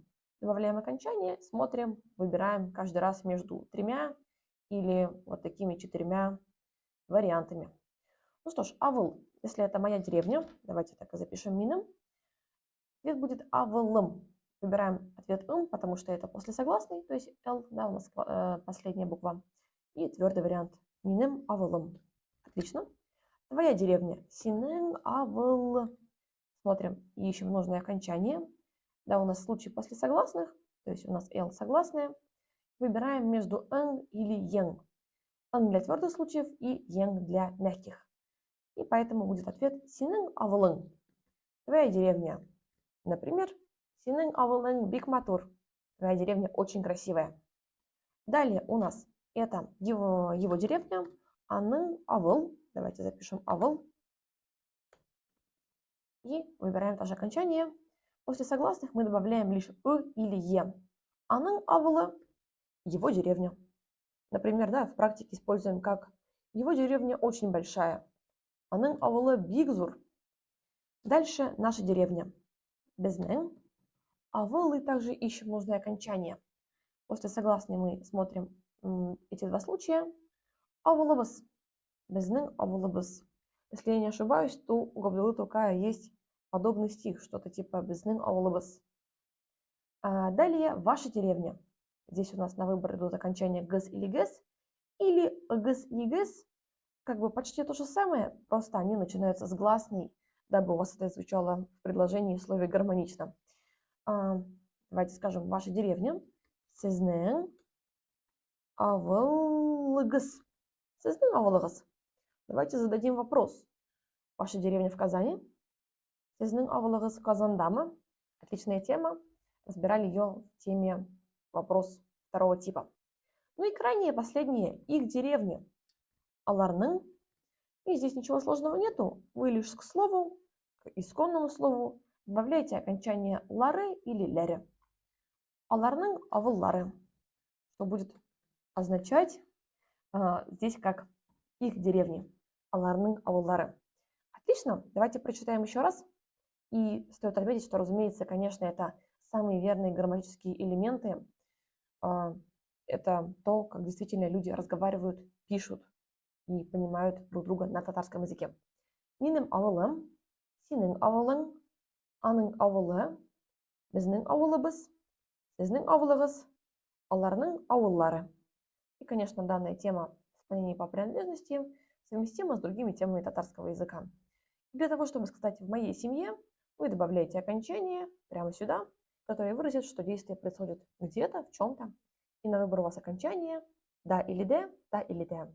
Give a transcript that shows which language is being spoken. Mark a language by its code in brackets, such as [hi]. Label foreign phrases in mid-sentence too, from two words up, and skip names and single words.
[ru] Добавляем окончание, смотрим, выбираем каждый раз между тремя или вот такими четырьмя вариантами. Ну что ж, ауыл, если это моя деревня, давайте так и запишем минем. Ответ будет авылым. Выбираем ответ ым, потому что это после согласной, то есть л, да, у нас последняя буква. И твердый вариант [tt] минем авылым. [ru] Отлично. Твоя деревня. [tt] Синен авыл. [ru] Смотрим, ищем нужное окончание. Да, у нас случай после согласных, то есть у нас л согласная. Выбираем между н или ен. Н для твердых случаев и ен для мягких. И поэтому будет ответ [tt] синен авылын. [ru] Твоя деревня. Например, [tt] синен авылын бик матур. [ru] Твоя деревня очень красивая. Далее у нас это его деревня. [tt] Аның авыл. [ru] Давайте запишем авыл. И выбираем тоже окончание. После согласных мы добавляем лишь или е. [tt] Аның авылы, [ru] его деревня. Например, да, в практике используем как его деревня очень большая. [tt] Аның авылы бик зур. [ru] Дальше наша деревня. [tt] Безнен. Авыл, [ru] и также ищем нужное окончание. После согласной мы смотрим эти два случая. [tt] Авылыбыз. Безнен авылыбыз. [ru] Если я не ошибаюсь, то у Габдуллы Тукая есть подобный стих, что-то типа [tt] «Безнен авылыбыз». [ru] Далее ваша деревня. Здесь у нас на выбор идут окончания «гыз» или «гэс», или «гыз» и «гэс». Как бы почти то же самое, просто они начинаются с гласной, дабы у вас это звучало в предложении в слове гармонично. Давайте скажем «ваша деревня». [tt] Сезнен авылыгыз. Сезнен авылыгыз. [ru] Давайте зададим вопрос. Ваша деревня в Казани? [tt] Сезнен авылыгыз в Казандамы? [ru] Отличная тема. Разбирали ее в теме вопрос второго типа. Ну и крайнее, последнее, их деревня. [tt] Аларның. [ru] И здесь ничего сложного нету. Вы лишь к слову, к исконному слову, добавляете окончание лары или ляре. [tt] Аларның авыллары, [ru] что будет означать здесь как их деревни. [tt] Аларның ауылдары. [ru] Отлично, давайте прочитаем еще раз. И стоит отметить, что, разумеется, конечно, это самые верные грамматические элементы. Это то, как действительно люди разговаривают, пишут и понимают друг друга на татарском языке. [tt] Минем авылым, синең авылың, аның авылы, безнең авылыбыз, сезнең авылыгыз, аларның авыллары. [ru] И, конечно, данная тема склонения по принадлежности совместима с другими темами татарского языка. Для того, чтобы сказать «в моей семье», вы добавляете окончание прямо сюда, которое выразит, что действие происходит где-то, в чем-то. И на выбор у вас окончание «да» или «де», «да» или «де».